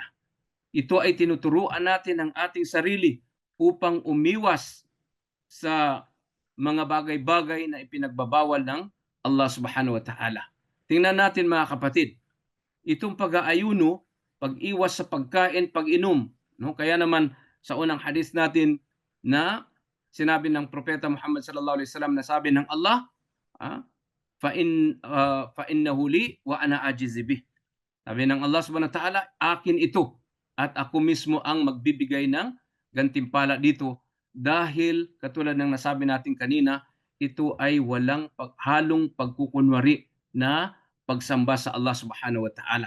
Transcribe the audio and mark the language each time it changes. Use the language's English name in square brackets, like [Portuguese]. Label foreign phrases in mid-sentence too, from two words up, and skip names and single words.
[Filipino] Ito ay tinuturuan natin ang ating sarili upang umiwas sa mga bagay-bagay na ipinagbabawal ng Allah [Arabic] سبحانه وتعالى. [Filipino] Tingnan natin mga kapatid, itong pag-aayuno, pag-iwas sa pagkain, pag-inom. No? Kaya naman sa unang hadith natin na sinabi ng Propeta Muhammad [Arabic] صلى الله عليه وسلم [Filipino] na sabi ng Allah, [Arabic] فإنه لي وأنا أجزي به. [Filipino] Sabi ng Allah [Arabic] سبحانه وتعالى, [Filipino] akin ito at ako mismo ang magbibigay ng gantimpala dito dahil katulad ng nasabi natin kanina, ito ay walang halong pagkukunwari na pagsamba sa Allah [Arabic] سبحانه وتعالى.